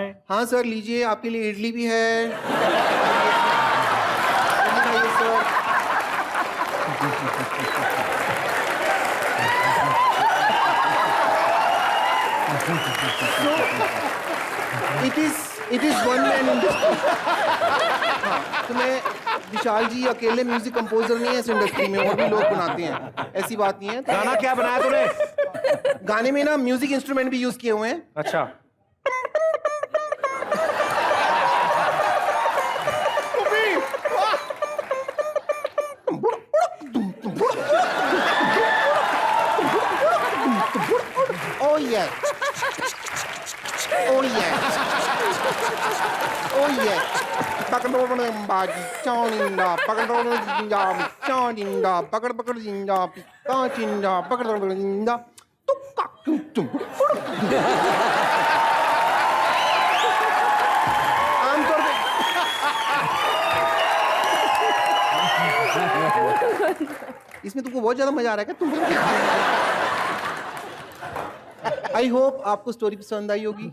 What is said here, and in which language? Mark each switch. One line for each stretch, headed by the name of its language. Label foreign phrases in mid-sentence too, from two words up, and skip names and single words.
Hindi: हाँ सर लीजिए, आपके लिए इडली भी है। सर
English: it is one man industry.
Hindi: तो मैं, विशाल जी अकेले
English: music composer
Hindi: नहीं है इस इंडस्ट्री में, और भी लोग बनाते हैं, ऐसी बात नहीं है। तो गाना क्या बनाया तूने? गाने में ना
English: music instrument
Hindi: भी यूज किए हुए हैं। अच्छा।
English: Oh yeah. Oh yeah. Oh yeah. Pakadorna baji choninda pakadorna jinda choninda pakad jinda pichinda pakadorna jinda tukka tum.
Hindi: आमतौर पे इसमें तुमको बहुत ज्यादा मजा आ रहा है क्या? तुम
English: I hope
Hindi: आपको स्टोरी पसंद आई होगी।